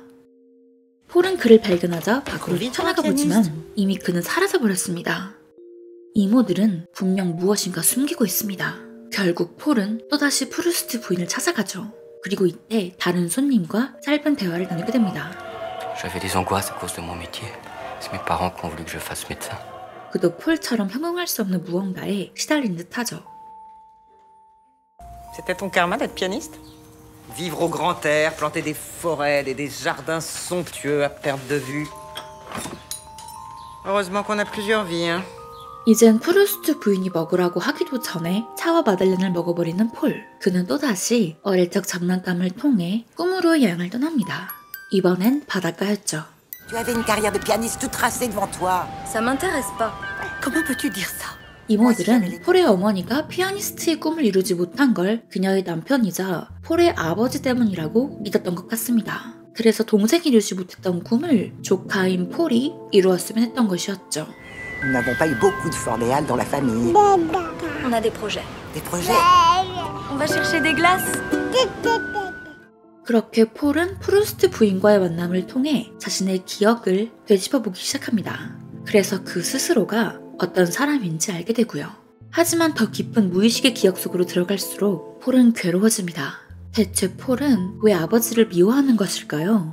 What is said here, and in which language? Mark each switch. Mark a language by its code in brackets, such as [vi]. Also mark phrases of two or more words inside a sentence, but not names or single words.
[ko] 폴은 그를 발견하자 밖으로 뛰쳐나가 보지만 이미 그는 사라져버렸습니다. 이모들은 분명 무엇인가 숨기고 있습니다. 결국 폴은 또다시 프루스트 부인을 찾아가죠. 그리고 이때 다른 손님과 짧은 대화를 나누게 됩니다. [fr] J'avais des angoisses à cause de mon métier. C'est mes parents qui ont voulu que je fasse médecin. [ko] 그도 폴처럼 형용할 수 없는 무언가에 시달린 듯하죠. [fr] C'était ton karma d'être pianiste? Vivre au grand air, planter des forêts, des jardins somptueux à perte de vue. Heureusement qu'on a plusieurs vies, hein. [ko] 이젠 프루스트 부인이 먹으라고 하기도 전에 차와 마들렌을 먹어버리는 폴. 그는 또다시 어릴 적 장난감을 통해 꿈으로 여행을 떠납니다. 이번엔 바닷가였죠. [fr] Tu avais une carrière de pianiste toute tracée devant toi. Ça m'intéresse pas. Comment peux-tu dire ça? [ko] 이모들은 폴의 어머니가 피아니스트의 꿈을 이루지 못한 걸 그녀의 남편이자 폴의 아버지 때문이라고 믿었던 것 같습니다. 그래서 동생이 이루지 못했던 꿈을 조카인 폴이 이루었으면 했던 것이었죠. [fr] Nous n'avons pas eu beaucoup de Fordéal dans la famille. On a des projets. Des projets? On va chercher des glaces. [ko] 그렇게 폴은 프루스트 부인과의 만남을 통해 자신의 기억을 되짚어보기 시작합니다. 그래서 그 스스로가 어떤 사람인지 알게 되고요. 하지만 더 깊은 무의식의 기억 속으로 들어갈수록 폴은 괴로워집니다. 대체 폴은 왜 아버지를 미워하는 것일까요?